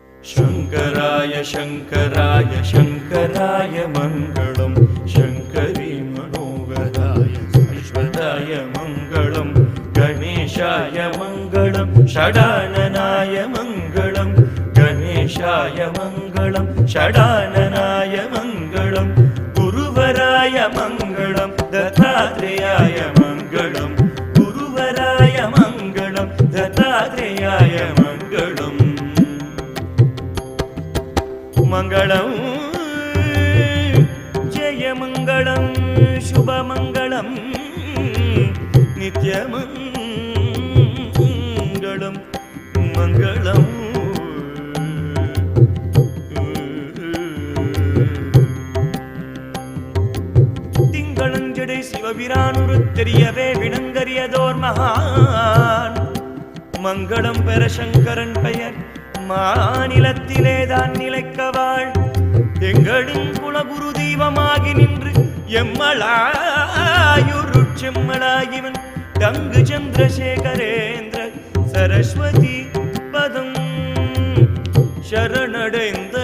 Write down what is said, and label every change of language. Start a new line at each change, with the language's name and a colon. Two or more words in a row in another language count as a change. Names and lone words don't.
Sanskrit: शङ्कराय शङ्कराय शङ्कराय मङ्गलं शङ्करी मनोहराय शाश्वताय मङ्गलं गणेशाय मङ्गलं षडाननाय मङ्गलं गणेशाय मङ्गलं षडाननाय मङ्गलं गुरुवराय मङ्गलं दत्तात्रेयाय मङ्गलं गुरुवराय मङ्गलं दत्तात्रेयाय मङ्गलम् मङ्गलं जयमङ्गलं शुभमङ्गलं नित्यमङ्गलं मङ्गलम् திங்களஞ்சடை
Tamil: சிவபிரானுரு தெரியவே விளங்கரியதோர் மகான் மங்களம் பெற சங்கரன் பெயர் மாநிலத்திலேதான் நிலைக்கவாள் எங்களின் குலகுரு தெய்வமாகி நின்று எம்மளாயுரு செம்மளாகிவன் தங்கு சந்திரசேகரேந்திர சரஸ்வதி பதம் சரணடைந்த